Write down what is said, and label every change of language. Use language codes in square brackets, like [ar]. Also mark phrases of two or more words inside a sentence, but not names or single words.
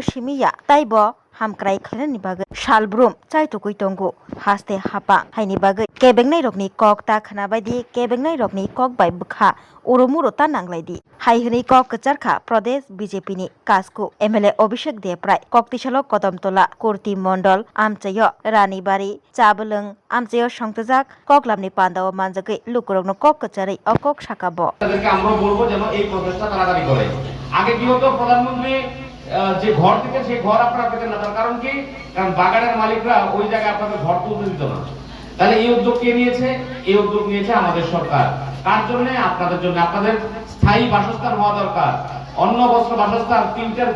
[trp] simiya taibo hamkrai khainani bagai salbrum chaitokoi tongo haste hapang haini bagai kebengnai rokni kok ta khana baidi kebengnai rokni kokbai bokha oromuro tananglaidi haihini kok kacharkha Pradesh BJP ni kasko MLA Abhishek Debrai koktisalo Kodamtola Kurti Mondol amchayo Ranibari Chabalung amchayo Songtajak koklamni pandaw manjagai lukurokno kok kacharai okok shakabo [bn] তাদেরকে আমরা বলবো যেন এই প্রচেষ্টা তাড়াতাড়ি করে আগে কি হতো প্রধানমন্ত্রী যে ঘর থেকে সেই ঘর আপনারা পেতেন না তার কারণ কি কারণ বাগানের মালিকরা ওই জায়গায় আপনাদের ঘর তুলতে দিত না তাহলে এই উদ্যোগ কে নিয়েছে এই উদ্যোগ নিয়েছে আমাদের সরকার কার জন্য আপনাদের জন্য আপনাদের স্থায়ী বাসস্থান হওয়া দরকার অন্ন বস্ত্র বাসস্থান তিনটার